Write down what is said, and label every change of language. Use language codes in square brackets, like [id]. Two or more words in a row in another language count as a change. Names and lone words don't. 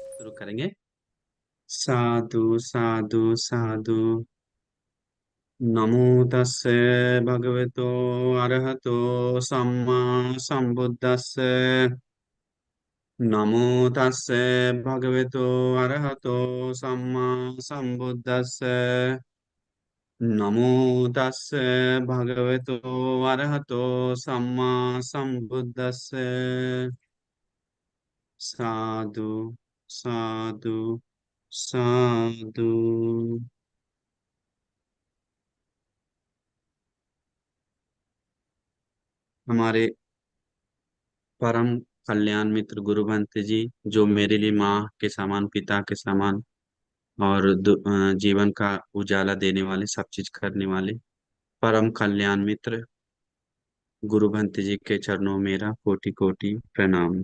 [hi] शुरू करेंगे। [pi] साधु साधु साधु। नमो तस्से भगवतो अरहतो सम्मा संबुद्दस्से। नमो तस्से भगवतो अरहतो सम्मा संबुद्दस्से। नमो तस्से भगवतो अरहतो सम्मा संबुद्दस्से। साधु साधु साधु। [hi] हमारे परम कल्याण मित्र गुरु भंत जी, जो मेरे लिए माँ के समान, पिता के समान और जीवन का उजाला देने वाले, सब चीज करने वाले परम कल्याण मित्र गुरु भंत जी के चरणों में मेरा कोटि कोटि प्रणाम।